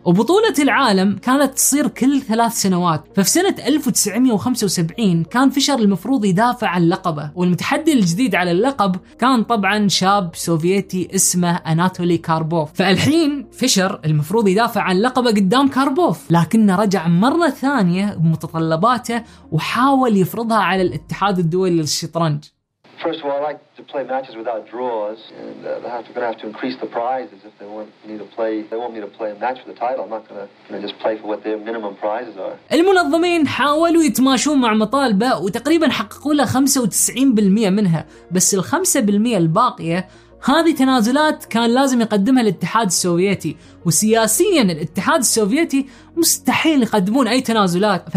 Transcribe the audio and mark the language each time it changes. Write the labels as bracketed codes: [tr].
[ar] وبطولة العالم كانت تصير كل 3 سنوات، ففي سنة 1975 كان فيشر المفروض يدافع عن لقبه، والمتحدي الجديد على اللقب كان طبعا شاب سوفيتي اسمه أناتولي كاربوف. فالحين فيشر المفروض يدافع عن لقبه قدام كاربوف، لكنه رجع مرة ثانية بمتطلباته وحاول يفرضها على الاتحاد الدولي للشطرنج. [en] First of all, I like to play matches without draws, and they're going to have to increase the prizes if they want me to play. They want me to play a match for the title. I'm not going to just play for what their minimum prizes are. [ar] المنظمين حاولوا يتماشون مع مطالبه وتقريبا حققوا له 95% منها، بس 5% الباقية هذه تنازلات كان لازم يقدمها الاتحاد السوفيتي، وسياسيا الاتحاد السوفيتي مستحيل يقدمون أي تنازلات.